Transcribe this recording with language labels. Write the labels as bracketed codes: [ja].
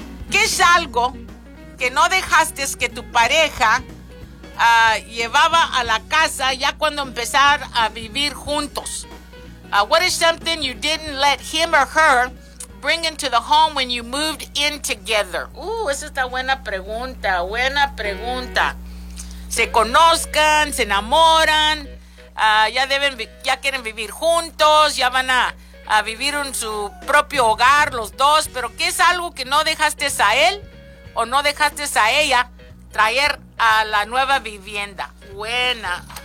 [es] ¿Qué es algo que no dejaste que tu pareja llevaba a la casa ya cuando empezar a vivir juntos? [en] What is something you didn't let him or her bring into the home when you moved in together? [es] Esa está buena pregunta, buena pregunta. Se conozcan, se enamoran, ya quieren vivir juntos, ya van a vivir en su propio hogar los dos, pero ¿qué es algo que no dejaste a él o no dejaste a ella traer a la nueva vivienda? Buena.